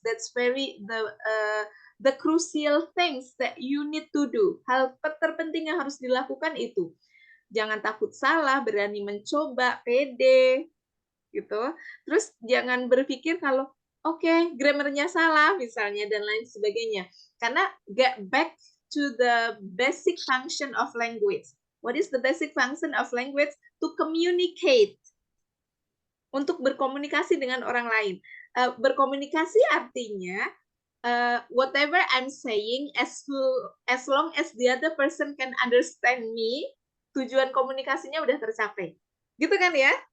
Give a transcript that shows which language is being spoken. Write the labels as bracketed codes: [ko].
[en] That's the crucial things that you need to do. [id] Hal terpenting yang harus dilakukan itu. Jangan takut salah, berani mencoba, pede gitu. Terus jangan berpikir kalau oke, grammarnya salah misalnya dan lain sebagainya. [en] Karena get back to the basic function of language. What is the basic function of language? To communicate. [id] Untuk berkomunikasi dengan orang lain. Berkomunikasi artinya [en] whatever I'm saying, as long as the other person can understand me, [id] tujuan komunikasinya udah tercapai. Gitu kan ya?